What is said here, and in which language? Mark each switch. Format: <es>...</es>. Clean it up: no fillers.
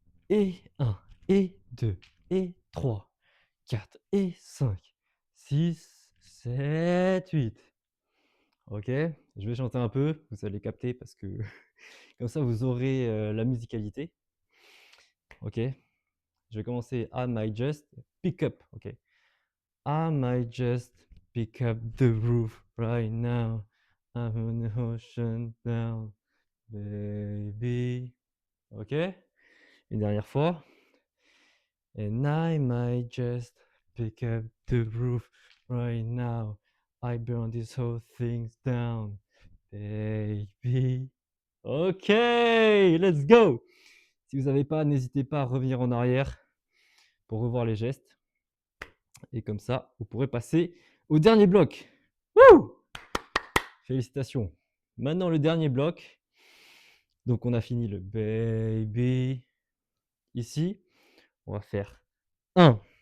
<fr>Et 1, et 2, et 3, 4, et 5, 6, 7, 8. Ok? Je vais chanter un peu, vous allez capter parce que comme ça vous aurez la musicalité. Ok? Je vais commencer.</fr> <en>I might just pick up. Ok. I might just pick up the roof right now. I'm on the ocean down, baby. Ok?</en> <fr>Une dernière fois.</fr> <en>And I might just pick up the roof right now. I burn this whole thing down, baby. Ok, let's go.</en> <fr>Si vous n'avez pas, n'hésitez pas à revenir en arrière pour revoir les gestes. Et comme ça, vous pourrez passer au dernier bloc. Wouh! Félicitations. Maintenant, le dernier bloc. Donc, on a fini le baby. Ici, on va faire 1.</fr>